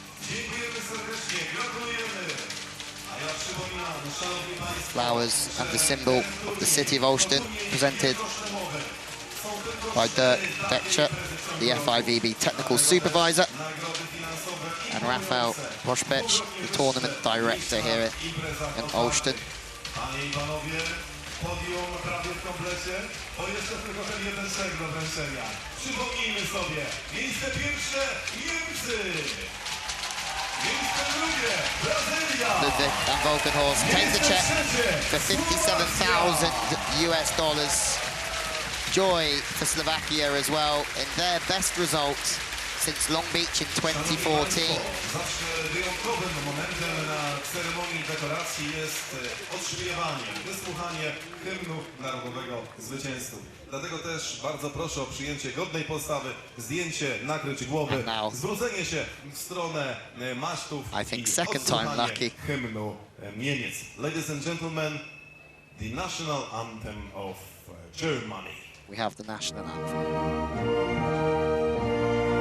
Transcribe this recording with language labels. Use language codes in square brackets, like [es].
[pl] Dziękujemy serdecznie, gratulujemy. A ja przypominam, szanowni państwo, [en] Flowers and the symbol of the city of Olsztyn, presented by Dirk Detcher, the FIVB technical supervisor, and Rafał Pośpiech, the tournament director here in Olsztyn. [pl] Panie i panowie, podium prawie w komplecie, bo jeszcze tylko ten jeden szek do wręczenia. Przypomnijmy sobie, miejsce pierwsze Niemcy, miejsce drugie Brazylia. [en] Ludwig and Volkenhorst take the check for $57,000 US. Joy for Slovakia as well in their best results since Long Beach in 2014. [pl] Zawsze wyjątkowym momentem na ceremonii dekoracji jest odśpiewanie, wysłuchanie hymnu narodowego zwycięzców. Dlatego też bardzo proszę o przyjęcie godnej postawy, zdjęcie, nakryć głowy, zwrócenie się w stronę masztów i odsłuchanie hymnu Niemiec. [en] Ladies and gentlemen, the national anthem of Germany. We have the national anthem.